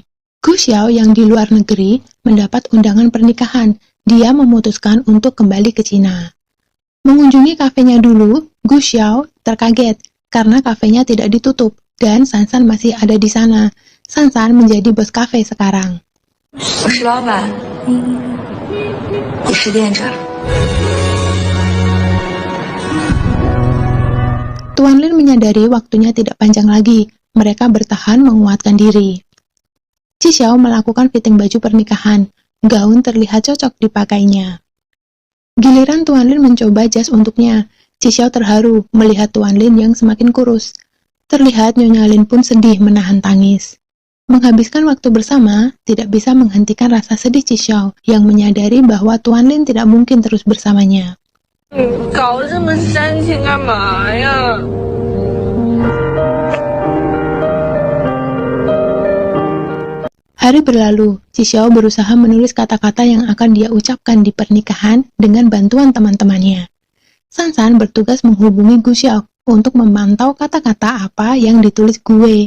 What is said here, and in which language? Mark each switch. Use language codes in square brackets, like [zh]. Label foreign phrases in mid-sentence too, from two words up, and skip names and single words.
[id] Gu Xiao yang di luar negeri mendapat undangan pernikahan. Dia memutuskan untuk kembali ke Cina. Mengunjungi kafenya dulu, Gu Xiao terkaget karena kafenya tidak ditutup dan Sansan masih ada di sana. Sansan menjadi bos kafe sekarang. [zh] 我是老板，你是店长。 [id] Tuan Lin menyadari waktunya tidak panjang lagi. Mereka bertahan menguatkan diri. Xiao melakukan fitting baju pernikahan. Gaun terlihat cocok dipakainya. Giliran Tuan Lin mencoba jas untuknya. Xiao terharu melihat Tuan Lin yang semakin kurus. Terlihat Nyonya Lin pun sedih menahan tangis. Menghabiskan waktu bersama tidak bisa menghentikan rasa sedih Xiao yang menyadari bahwa Tuan Lin tidak mungkin terus bersamanya. [zh] 搞这么煽情干嘛呀？ [id] Hari berlalu, Xiao berusaha menulis kata-kata yang akan dia ucapkan di pernikahan dengan bantuan teman-temannya. Sansan bertugas menghubungi Gu Xiao untuk memantau kata-kata apa yang ditulis Gue.